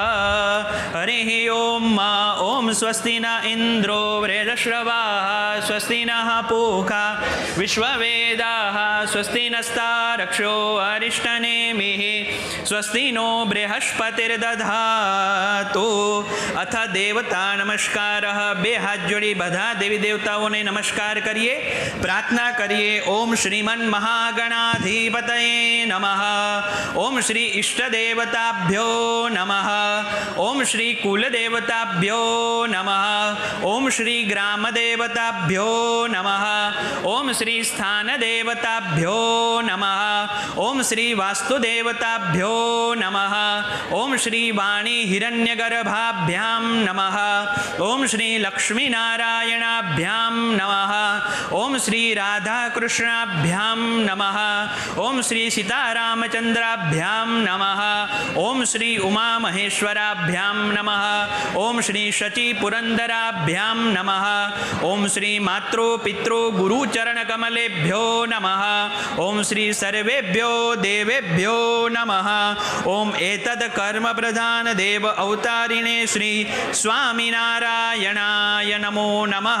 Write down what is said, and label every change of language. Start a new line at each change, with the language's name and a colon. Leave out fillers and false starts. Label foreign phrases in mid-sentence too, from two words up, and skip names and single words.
Sanskrit: हरिः ओम ओम स्वस्ति न इन्द्रो वृषश्रवाः, स्वस्ति नः पूषा विश्ववेदाः, स्वस्ति नस्तार्क्ष्यो अरिष्टनेमिः, स्वस्ति नो बृहस्पतिर्दधातु। अथ देवता नमस्कारः।
Gujarati: બે હાથ જોડી બધા દેવી દેવતાઓને નમસ્કાર કરીએ, પ્રાર્થના કરીએ।
Sanskrit: ઓમ શ્રીમન મહાગણાધિપતયે નમઃ, ઓમ શ્રી ઇષ્ટદેવતાભ્યો નમઃ, ઓમ શ્રી કુલદેવતાભ્યો નમઃ, ઓમ શ્રી ગ્રામદેવતાભ્યો નમઃ, ઓમ શ્રી સ્થાનદેવતાભ્યો નમઃ, ઓમ શ્રી વાસ્તુદેવતાભ્યો નમઃ, ઓમ શ્રી વાણી હિરण्यगर्भाभ्यां नमः, ओम श्री लक्ष्मीनारायणाभ्यां नमः, ओम श्री राधाकृष्णाभ्यां नमः, ओम श्री सीतारामचंद्राभ्यां नमः, ओम श्री उमामहेश्वराभ्यां नमः, ओम श्री शचीपुरन्दराभ्यां नमः, ओम श्री मातृ पितृ गुरुचरणकमलेभ्यो नमः, ओम श्री सर्वेभ्यो देवेभ्यो नमः, ओम एतद् कर्म प्रधान देव अवतारिणे श्री स्वामीनारायणाय नमो नमः।